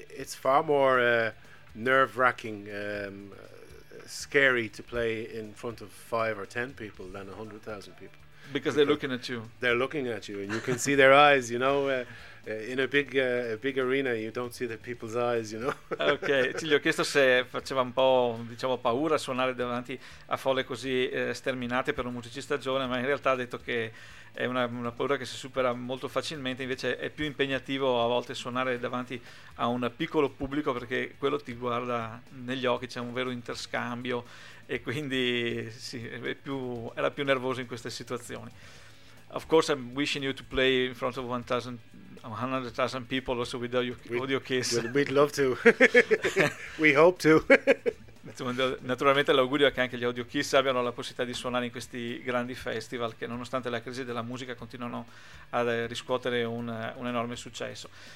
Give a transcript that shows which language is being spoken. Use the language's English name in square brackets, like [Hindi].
[English] It's far more nerve-wracking, scary to play in front of 5 or 10 people than 100,000 people. Because they're looking at you. They're looking at you, and you can see their eyes. You know, in a big arena, you don't see the people's eyes. You know. Okay. [Italian] Ti gli ho chiesto se faceva un po', diciamo, paura suonare davanti a folle così sterminate per un musicista giovane, ma in realtà ha detto che è una paura che si supera molto facilmente. Invece è più impegnativo a volte suonare davanti a un piccolo pubblico, perché quello ti guarda negli occhi, c'è un vero interscambio, e quindi sì, era più nervoso in queste situazioni. [English] Of course I'm wishing you to play in front of 100,000 people also with audio kiss. We'd love to. We hope to. [Italian] ti mando naturalmente l'augurio che anche gli Audio Kiss abbiano la possibilità di suonare in questi grandi festival che, nonostante la crisi della musica, continuano a riscuotere un enorme successo.